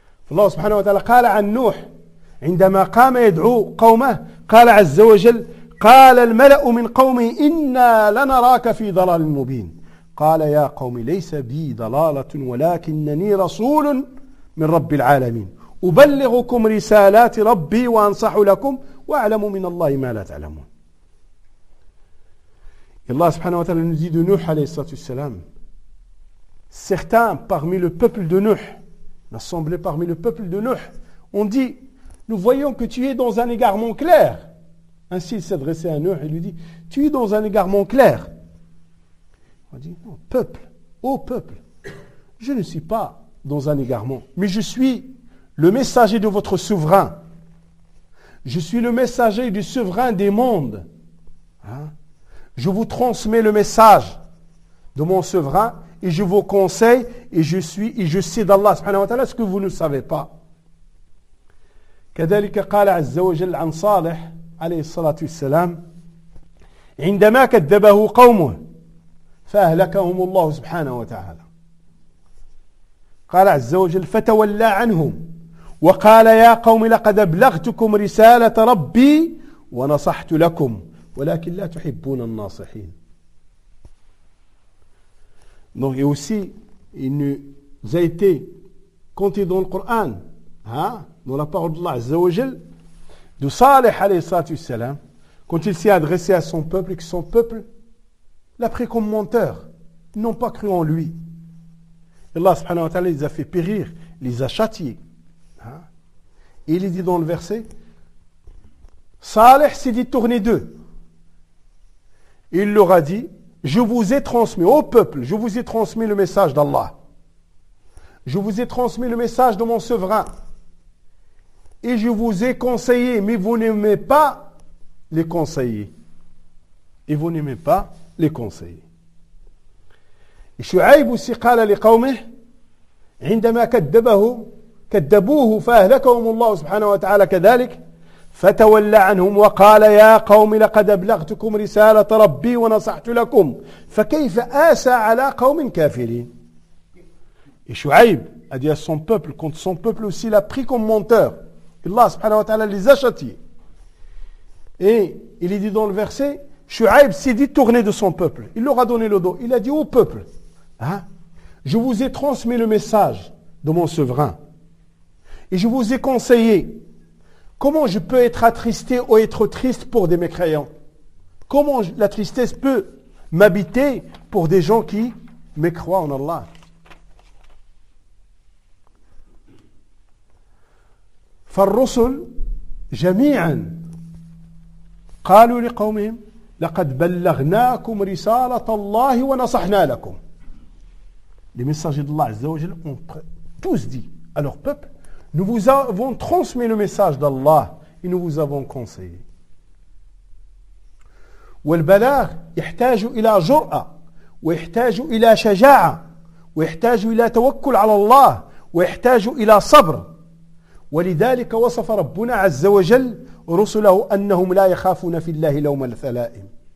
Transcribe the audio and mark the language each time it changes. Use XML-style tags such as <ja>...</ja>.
<ar>Allah subhanahu wa ta'ala, قال عن نوح عندما قام يدعو قومه قال عز وجل قال الملأ من قومه إنا لنراك في ضلال مبين قال يا قوم ليس بي ضلالة ولكنني رسول من رب العالمين أبلغكم رسالات ربي وأنصح لكم وأعلم من الله ما لا تعلمون. الله سبحانه وتعالى نزي de Nuh عليه الصلاة والسلام.</ar> <fr>Certains parmi le peuple de Nuh, l'assemblée parmi le peuple de Nuh, ont dit, nous voyons que tu es dans un égarement clair. Ainsi il s'adressait à Nuh et lui dit, tu es dans un égarement clair. On dit, non, peuple, ô peuple, je ne suis pas dans un égarement, mais je suis le messager de votre souverain. Je suis le messager du souverain des mondes. Hein? Je vous transmets le message de mon souverain et je vous conseille et je suis et je sais d'Allah subhanahu wa ta'ala ce que vous ne savez pas.</fr> <ar>كذلك قال عز وجل عن صالح عليه الصلاة والسلام عندما كذبه قومه فأهلكهم الله سبحانه وتعالى. قال عز وجل فتولى عنهم وقال يا قوم لقد أبلغتكم رسالة ربي ونصحت لكم ولكن لا تحبون الناصحين.</ar> <fr>Donc et aussi il nous a été compté dans le Coran, hein, dans la parole d'Allah Azza wa Jal, de Salih alayhi salatu wassalam, quand il s'est adressé à son peuple et que son peuple l'a pris comme menteur, ils n'ont pas cru en lui. Allah subhanahu wa ta'ala les a fait périr, les a châtiés. Et il dit dans le verset, Salih s'est détourné d'eux. Il leur a dit, je vous ai transmis, ô peuple, je vous ai transmis le message d'Allah. Je vous ai transmis le message de mon souverain. Et je vous ai conseillé, mais vous n'aimez pas les conseillers. Et vous n'aimez pas les conseillers. Et Shu'aib aussi a dit à les qawmés,</fr> <ar>عندما كذبه كذبوه فأهلكهم الله سبحانه وتعالى كذلك فتولى عنهم وقال يا قوم لقد أبلغتكم رسالة ربي ونصحت لكم فكيف آسى على قوم كافرين.</ar> <fr>Et Shu'aib a dit à son peuple, quand son peuple aussi l'a pris comme menteur, Allah subhanahu wa ta'ala les a châtiés. Et il est dit dans le verset, Shu'aib s'est dit tourné de son peuple, il leur a donné le dos, il a dit au peuple, hein, je vous ai transmis le message de mon souverain. Et je vous ai conseillé, comment je peux être attristé ou être triste pour des mécréants? Comment la tristesse peut m'habiter pour des gens qui mécroient en Allah?</fr> <ar>فالرسل جميعا قالوا لقومهم لقد بلغناكم رسالة الله ونصحنا لكم.</ar> <fr>Les messagers d'Allah Azza wa Jal ont tous dit à leur peuple, nous vous avons transmis le message d'Allah et nous vous avons conseillé.</fr> <ar>والبلاغ يحتاج إلى جرأة ويحتاج إلى شجاعة ويحتاج إلى توكل على الله ويحتاج إلى صبر ولذلك وصف ربنا عز وجل رسله أنهم لا يخافون في الله لوم الثلائم</ar>